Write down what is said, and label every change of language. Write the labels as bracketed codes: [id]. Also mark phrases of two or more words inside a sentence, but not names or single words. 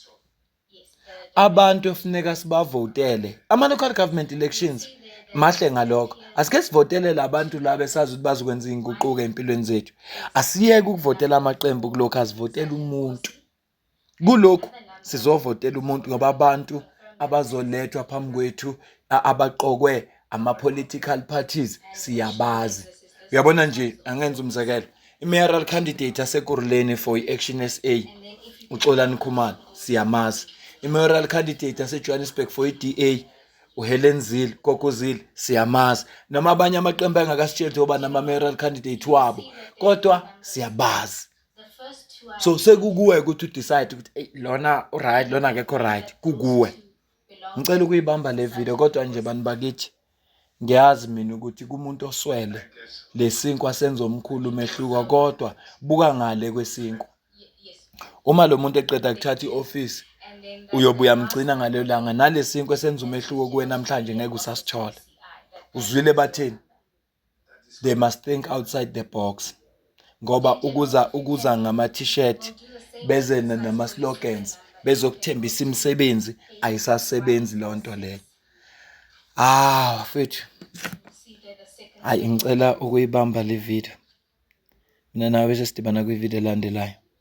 [zu] Abantu efuneka sibavotele ama [en] local government elections [zu] mahle ngalokho. Asike sivotele labantu laba esazi ukuthi bazokwenza inguquko empilweni zethu. Asiyeke ukuvotela amaqembu kulokho asivotela umuntu. Kulokho sizovotela umuntu ngoba abantu abazolethwa phambi kwethu abaqokwe ama [en] political parties [zu] siyabazi. Uyabona nje angenza umzekelo. I- [en] mayoral candidate [zu] aseKuruleni for i-Action SA uXolani Khumalo siyamazi. I- [en] mayoral candidate [zu] aseJohannesburg for i-DA uHelen Zille, Kokozile siyamazi. Noma abanye amaqembu angakasitsheli ngoba nama- [en] mayoral candidate [zu] wabo. Kodwa siyabazi. So sekukuwe ukuthi udecide ukuthi lona right lona akekho right kukuwe. Ngicela ukuyibamba le video kodwa nje bani bakithi ngiyazi mina ukuthi kumuntu oswele lesinkwa senza omkhulu umehluko kodwa buka ngale kwesinkwa. Uma lo muntu eqeda ukuthatha ioffice uyobuya mgcina ngaleyo langa nalesinkwe senza umehluko kuwe namhlanje ngeke usasithola. Uzwile bathini? [en] They must think outside the box. [zu] Ngoba ukuza ngama t-shirt beze nama slogans bezokuthembisa imisebenzi ayisasebenzi lonto leyo. Mfethu. Ngicela ukuyibamba le video. Mina nawe sesidibana kwi video elandelayo.